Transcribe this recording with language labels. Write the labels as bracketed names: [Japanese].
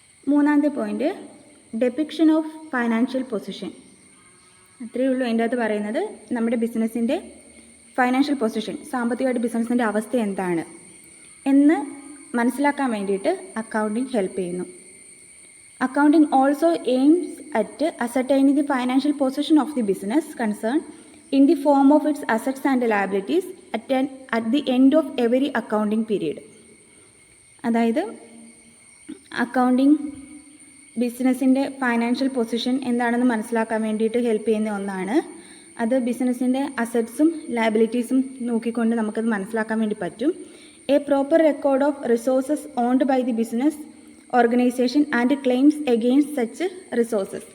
[Malayalam] മൂന്നാമത്തെ point, ഡെപിക്ഷൻ of financial position. അത്രയേ ഉള്ളൂ അതിൻ്റെ അകത്ത് പറയുന്നത്. നമ്മുടെ ബിസിനസ്സിൻ്റെ ഫൈനാൻഷ്യൽ പൊസിഷൻ, സാമ്പത്തികമായിട്ട് ബിസിനസ്സിൻ്റെ അവസ്ഥ എന്താണ് എന്ന് മനസ്സിലാക്കാൻ വേണ്ടിയിട്ട് അക്കൗണ്ടിങ് ഹെൽപ്പ് ചെയ്യുന്നു. [English] Accounting also aims at ascertaining the financial position of the business concerned in the form of its assets and liabilities at the end of every accounting period. [Malayalam] അതായത് accounting ബിസിനസ്സിൻ്റെ ഫൈനാൻഷ്യൽ പൊസിഷൻ എന്താണെന്ന് മനസ്സിലാക്കാൻ വേണ്ടിയിട്ട് help ചെയ്യുന്ന ഒന്നാണ്. അത് ബിസിനസ്സിൻ്റെ അസറ്റ്സും ലയബിലിറ്റീസും നോക്കിക്കൊണ്ട് നമുക്കത് മനസ്സിലാക്കാൻ വേണ്ടി പറ്റും. [English] A proper record of resources owned by the business organisation and claims against such resources.